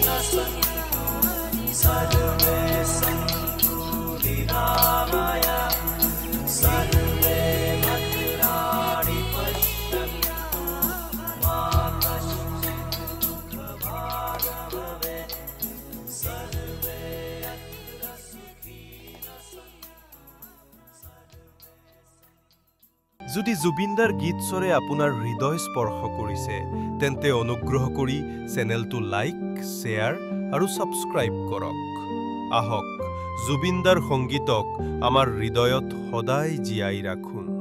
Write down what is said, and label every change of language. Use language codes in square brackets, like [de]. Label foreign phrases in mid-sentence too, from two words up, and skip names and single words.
[sa] सर्वे सन्तु निरामया सर्वे भद्राणि पश्यन्तु मा कश्चित् दुःखभाग् भवेत् सर्वे अत्र सुखिनः [as] যদি জুবিনদাৰ গীত-স্বৰে আপোনাৰ হৃদয় স্পৰ্শ কৰিছে তেন্তে অনুগ্ৰহ কৰি চেনেলটো লাইক, শ্বেয়াৰ আৰু ছাবস্ক্ৰাইব কৰক। আহক জুবিনদাৰ সংগীতক আমাৰ হৃদয়ত সদায় জীয়াই ৰাখোঁ।